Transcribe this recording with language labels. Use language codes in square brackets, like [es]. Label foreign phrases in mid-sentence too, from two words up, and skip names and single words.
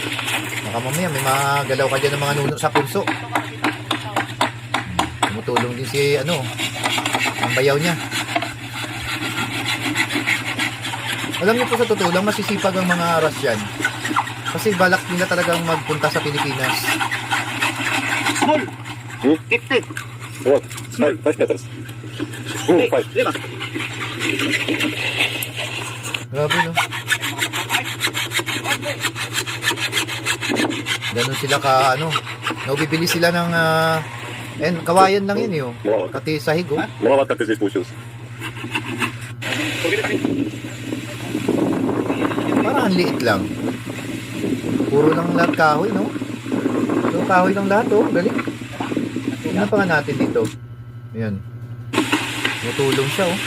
[tl] Baka mamaya, may mga galaw ka dyan ng mga nuno sa pulso. Tumutulong din si, ang bayaw niya. Alam niyo po sa totoo lang, masisipag ang mga Russian. Kasi balak nila talagang magpunta sa Pilipinas. [en] Small. 50. What? 5 meters. 5. [tl] Lima. Grabe, no? Ganun sila ka, bibili sila ng, kawayan lang yun, oh. Pati sahig, oh. [ru] Много как ты здесь получился. [tl] Parang ang liit lang. Puro lang lahat kahoy, no? So, kahoy lang lahat, oh. Galing. Tingnan pa nga natin dito. Ayan. Tumutulong siya, oh.